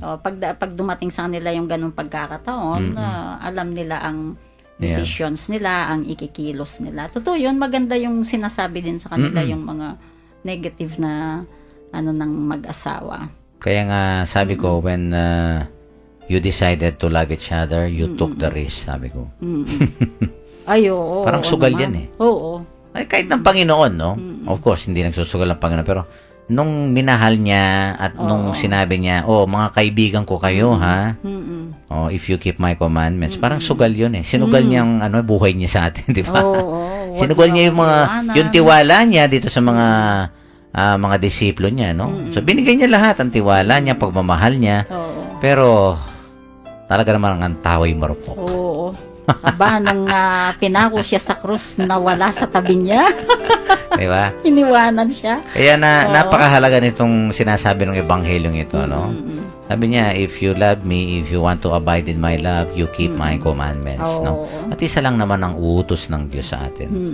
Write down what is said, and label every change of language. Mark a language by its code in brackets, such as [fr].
[tl] O, pag dumating sa kanila yung ganung pagkakataon, alam nila ang decisions nila, ang ikikilos nila. Totoo yun, maganda yung sinasabi din sa kanila yung mga negative na ng mag-asawa. Kaya nga, sabi ko, [en] when you decided to love each other, you took the risk, [tl] sabi ko. Ay, oo. Parang oo sugal naman. yan, eh. Oo. Ay, kahit ng Panginoon, no? [en] Of course, [tl] hindi nagsusugal ang Panginoon, pero nung minahal niya at nung sinabi niya, mga kaibigan ko kayo, ha? [en] If you keep my commandments, [tl] parang sugal yun, eh. Sinugal niya ang buhay niya sa atin, di ba? Oo. Sinugal niya yung tiwala niya dito sa mga disipulo niya, no? So, binigay niya lahat, ang tiwala niya, pagmamahal niya. Oo. Pero, talaga naman ang taway marupok. Oo. Aba, nung pinako siya sa krus, nawala sa tabi niya. Di ba? Iniwanan siya. Kaya napakahalaga nitong sinasabi ng ebanghelyong ito, no? Sabi niya, [en] if you love me, if you want to abide in my love, you keep my commandments, no? [tl] At isa lang naman ang utos ng Diyos sa atin.